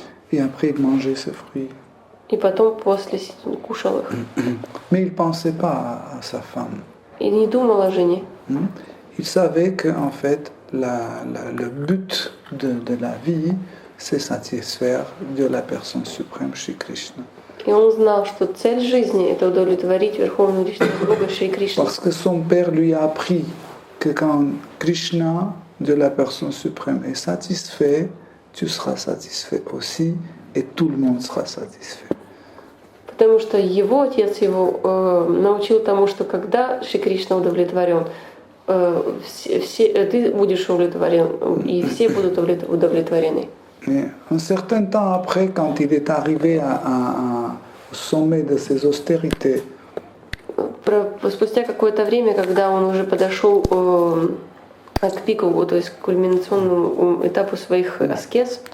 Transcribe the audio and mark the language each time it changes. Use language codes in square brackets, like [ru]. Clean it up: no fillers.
[fr] Et après, il mangeait ces fruits. [ru] И потом после кушал их. [fr] Mais il ne pensait pas à sa femme. [ru] И не думал о жене. [fr] Il savait que en fait, le but de la vie, c'est satisfaire de la personne suprême chez Krishna. [ru] И он знал, что цель жизни — это удовлетворить Верховную Личность Бога Шри Кришну. [fr] Parce que son père lui a appris que quand Krishna, Dieu la personne suprême, est satisfait, tu seras satisfait aussi et tout le monde sera satisfait. [ru] Потому что его отец его научил тому, что когда Шри Кришна удовлетворен, ты будешь удовлетворен, и все будут удовлетворены. [fr] Et un certain temps après, quand il est arrivé au sommet de ses austérités, [ru] Спустя какое-то время, когда он уже подошел к пику, то есть к кульминационному этапу своих аскез,